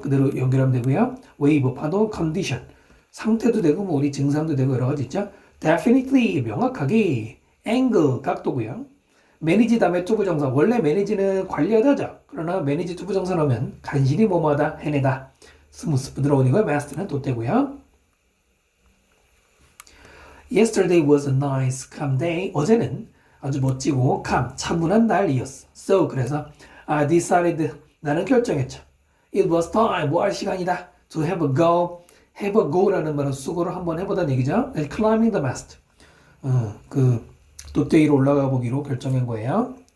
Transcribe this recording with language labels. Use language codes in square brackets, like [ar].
[ko] 그대로 연결하면 되고요. 웨이브, 파도, 컨디션. 상태도 되고 뭐 우리 증상도 되고 여러 가지 있죠. definitely, 명확하게. angle, 각도고요. 매니지 다음에 투부정사. 원래 매니지는 관리하다죠. 그러나 매니지 투부정사 넣으면 간신히 뭐뭐하다, 해내다. 스무스, 부드러우니까 master는 돛대고요. [en] Yesterday was a nice, calm day. [ko] 어제는 아주 멋지고 calm, 차분한 날이었어. So, 그래서 [en] I decided, [ko] 나는 결정했죠. [en] It was time, [ko] 뭐 할 시간이다. [en] To have a go. [ko] have a go라는 말은 수고를 한번 해보다는 얘기죠. [en] Climbing the mast. [ko] 그 돛대 위로 올라가 보기로 결정한 거예요.